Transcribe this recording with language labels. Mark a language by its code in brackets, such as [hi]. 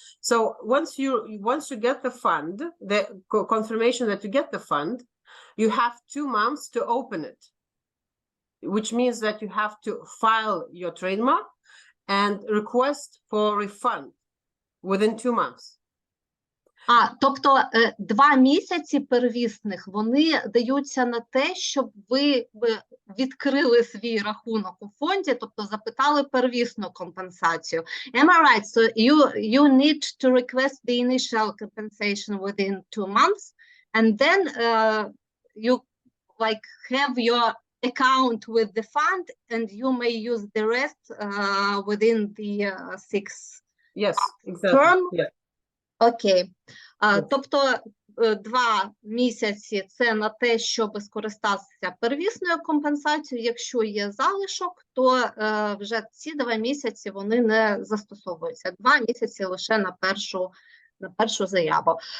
[en] So once you get the fund, the confirmation that you get the fund, you have 2 months to open it, which means that you have to file your trademark and request for refund within 2 months. [uk] Тобто 2 місяці первісних, вони даються на те, щоб ви відкрили свій рахунок у фонді, тобто запитали первісну компенсацію. [en] Am I right? So you need to request the initial compensation within 2 months, and then you like have your account with the fund, and you may use the rest within the 6 Yes, exactly. term. Yeah. [uk] Окей. Тобто 2 місяці – це на те, щоб скористатися первісною компенсацією. Якщо є залишок, то вже ці 2 місяці вони не застосовуються. 2 місяці лише на першу заяву.